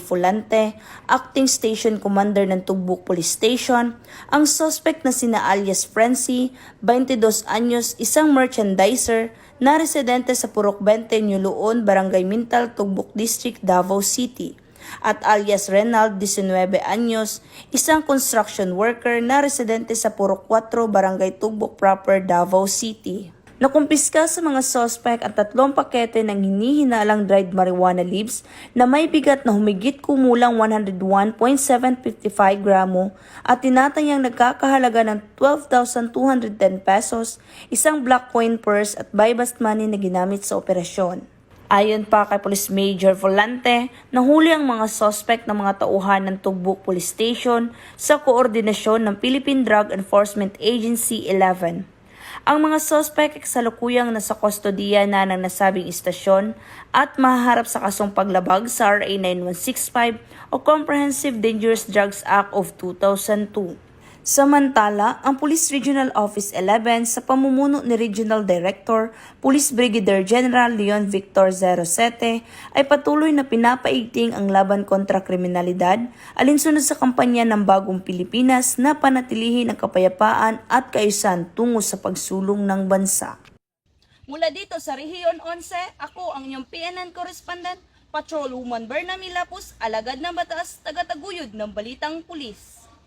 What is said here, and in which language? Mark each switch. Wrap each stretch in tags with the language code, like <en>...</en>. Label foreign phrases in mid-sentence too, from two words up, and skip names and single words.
<tl>Fulante,</tl> <en>Acting Station Commander</en> <tl>ng Tugbuk Police Station, ang suspect na sina alias Frenzy, 22 anyos, isang merchandiser na residente sa Purok 20 Nuluon, Barangay Mintal, Tugbuk District, Davao City, at alias Renald, 19 anyos, isang construction worker na residente sa Purok 4, Barangay Tugbuk Proper, Davao City. Nakumpiska sa mga suspect ang 3 pakete ng hinihinalang</tl> <en>dried marijuana leaves</en> <tl>na may bigat na humigit kumulang 101.755 gramo at tinatayang nagkakahalaga ng 12,210 pesos, isang</tl> <en>black coin purse</en> <tl>at</tl> <en>buy-bust money</en> <tl>na ginamit sa operasyon. Ayon pa kay Police Major Volante, nahuli ang mga suspect ng mga tauhan ng Tugbuk Police Station sa koordinasyon ng Philippine Drug Enforcement Agency 11. Ang mga suspect ay kasalukuyang nasa kustodiya na ng nasabing istasyon at mahaharap sa kasong paglabag sa RA 9165 o Comprehensive Dangerous Drugs Act of 2002. Samantala, ang Police Regional Office 11 sa pamumuno ni Regional Director, Police Brigadier General Leon Victor 07 ay patuloy na pinapaigting ang laban kontra kriminalidad alinsunod sa kampanya ng Bagong Pilipinas na panatilihin ang kapayapaan at kaayusan tungo sa pagsulong ng bansa. Mula dito sa Rehiyon 11, ako ang inyong PNN correspondent, Patrolwoman Berna Milapus, alagad ng batas, taga-taguyod ng Balitang Pulis.</tl>